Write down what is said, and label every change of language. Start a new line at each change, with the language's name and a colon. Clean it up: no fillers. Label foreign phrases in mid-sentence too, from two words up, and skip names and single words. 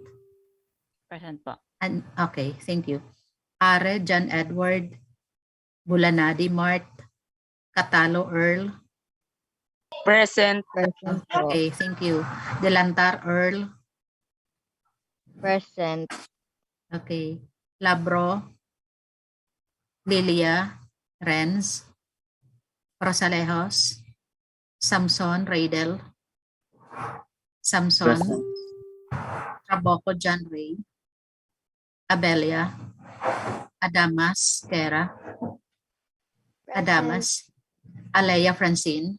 English: Present po. Okay, thank you. Are, John Edward, Bulanadi, Mart, Catalo, Earl. Present. Okay, thank you. Delantar, Earl. Present. Okay. Labro, Lilia, Renz, Rosalejos, Samson, Raidel, Samson, Traboco, John Ray, Abelia, Adamas, Kera, Adamas, Alea Francine,